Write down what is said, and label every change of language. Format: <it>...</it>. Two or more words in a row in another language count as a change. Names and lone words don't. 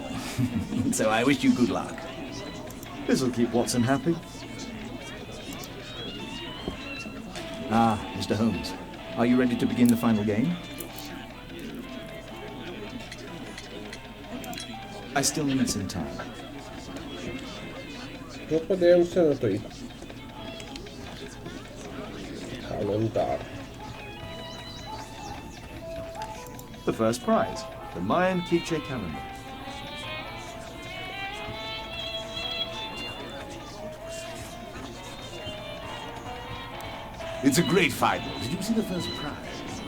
<en>So I wish you good luck. This'll keep Watson happy. Ah, Mr. Holmes, are you ready to begin the final game? I still need some time.</en> <uk>Ну, подивимося на той календар.</uk> <en>The first prize, the Mayan quiche calendar. It's a great final. Did you see the first prize?</en>